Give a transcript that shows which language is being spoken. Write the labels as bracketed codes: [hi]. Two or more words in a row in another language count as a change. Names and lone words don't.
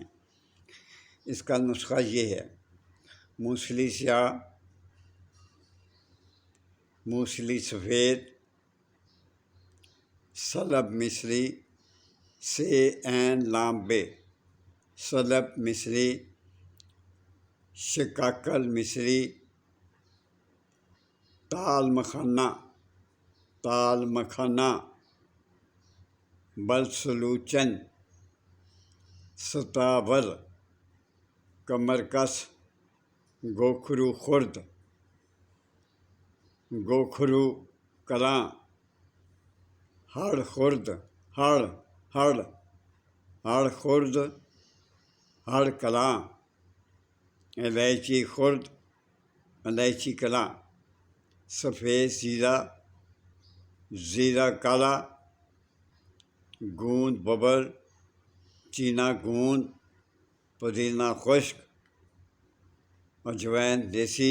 [ur] اس کا نسخہ یہ ہے: موسلی سیاہ، موسلی سفید، سلب مصری، سے عین لام بے، سلب مصری، شکاکل مصری، تال مکھانہ، بلسلوچن، ستاور، کمرکس، گوکھرو خرد، گوکھرو کلاں، ہڑ خرد، ہڑ کلاں، الائچی خرد، الائچی کلاں، سفید زیرہ، زیرہ کالا، گوند ببر، چینا گوند، پودینہ خشک، اجوائن دیسی۔